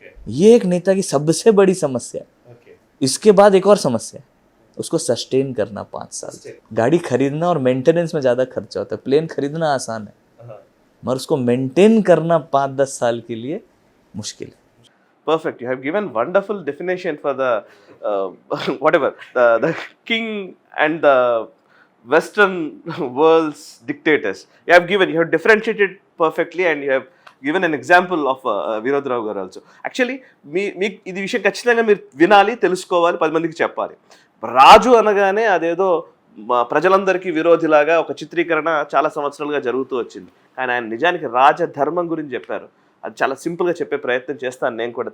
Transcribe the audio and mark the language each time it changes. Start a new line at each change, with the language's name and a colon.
Hindi: ये एक नेता की सबसे बड़ी समस्या है। इसके बाद एक और समस्या है, उसको सस्टेन करना 5 साल। गाड़ी खरीदना और मेंटेनेंस में ज़्यादा खर्चा होता है। प्लेन खरीदना आसान है, मगर उसको मेंटेन करना 5-10 साल के लिए मुश्किल है।
English: Perfect. You have given wonderful definition for the whatever the king and the Western world's dictators. You have differentiated perfectly, and you have given an example of Vinod Rao garu also.
Telugu: Actually, మీ ఇది విషయం ఖచ్చితంగా మీరు వినాలి, తెలుసుకోవాలి, 10 మందికి చెప్పాలి. రాజు అనగానే అదేదో ప్రజలందరికీ విరోధిలాగా ఒక చిత్రీకరణ చాలా సంవత్సరాలుగా జరుగుతూ వచ్చింది. కానీ ఆయన నిజానికి రాజధర్మం గురించి చెప్పారు. అది చాలా సింపుల్గా చెప్పే ప్రయత్నం చేస్తాను నేను కూడా.